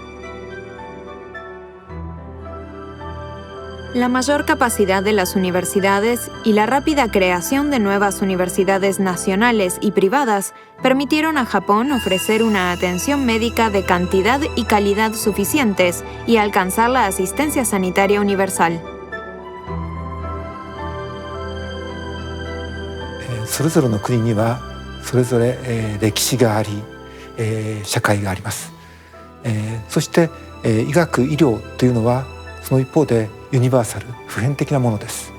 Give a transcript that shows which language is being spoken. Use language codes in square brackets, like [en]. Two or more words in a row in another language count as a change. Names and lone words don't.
[es] La mayor capacidad de las universidades y la rápida creación de nuevas universidades nacionales y privadas permitieron a Japón ofrecer una atención médica de cantidad y calidad suficientes y alcanzar la asistencia sanitaria universal. [ja] それぞれの国にはそれぞれ歴史があり社会があります。そして医学医療というのはその一方でユニバーサル普遍的なものです。